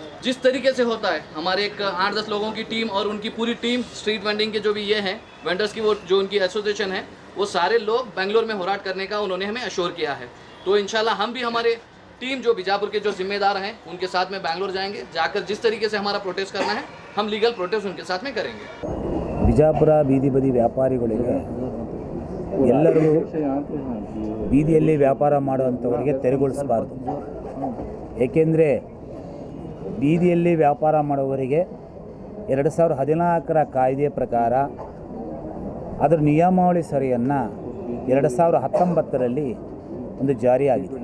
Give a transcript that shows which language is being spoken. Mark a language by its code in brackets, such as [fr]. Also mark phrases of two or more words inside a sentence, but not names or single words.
[hi] जिस तरीके से होता है, हमारे एक 8-10 लोगों की टीम और उनकी पूरी टीम [en] street vending [hi] के जो भी ये हैं वेंडर्स की, वो जो उनकी एसोसिएशन है, वो सारे लोग बेंगलोर में होराट करने का उन्होंने हमें अश्योर किया है। तो इंशाल्लाह हम भी हमारे टीम जो बीजापुर के जो जिम्मेदार हैं उनके साथ में बेंगलोर जाएंगे, जाकर जिस तरीके से हमारा प्रोटेस्ट करना है हम [en] legal protest [hi] उनके साथ में करेंगे। [kn] ಬಿಜಾಪುರ ಬೀದಿ ಬದಿ ವ್ಯಾಪಾರಿಗಳಿಗೆ ಎಲ್ಲರಿಗೂ ಬೀದಿಯಲ್ಲಿ ವ್ಯಾಪಾರ ಮಾಡುವಂಥವರಿಗೆ ತೆರವುಗೊಳಿಸಬಾರ್ದು. ಏಕೆಂದರೆ ಬೀದಿಯಲ್ಲಿ ವ್ಯಾಪಾರ ಮಾಡುವವರಿಗೆ 2014ರ ಕಾಯ್ದೆಯ ಪ್ರಕಾರ ಅದರ ನಿಯಮಾವಳಿ ಸರಿಯನ್ನು 2019ರಲ್ಲಿ ಒಂದು ಜಾರಿಯಾಗಿದೆ.